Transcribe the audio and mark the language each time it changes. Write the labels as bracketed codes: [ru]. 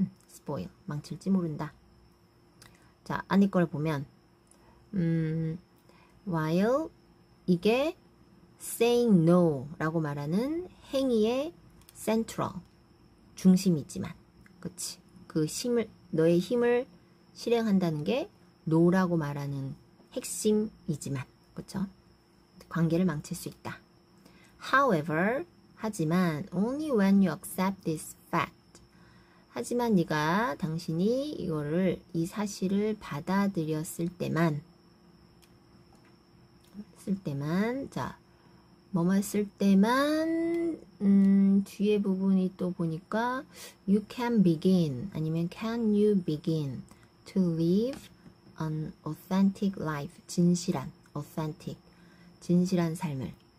[ko] spoil, 망칠지 모른다. 자, 안에 걸 보면 while 이게 saying no 라고 말하는 행위의 central, 중심이지만 그치? 너의 힘을 실행한다는 게 no라고 말하는 핵심이지만 그쵸? 관계를 망칠 수 있다. [en] However, [ko] 하지만 [en] only when you accept this fact. [ko] 하지만 당신이 이 사실을 받아들였을 때만 자, 뭐뭐 쓸 때만 뒤에 부분이 또 보니까 [en] you can begin [ko] 아니면 [en] can you begin to live an authentic life [ko] 진실한 authentic 진실한 삶을.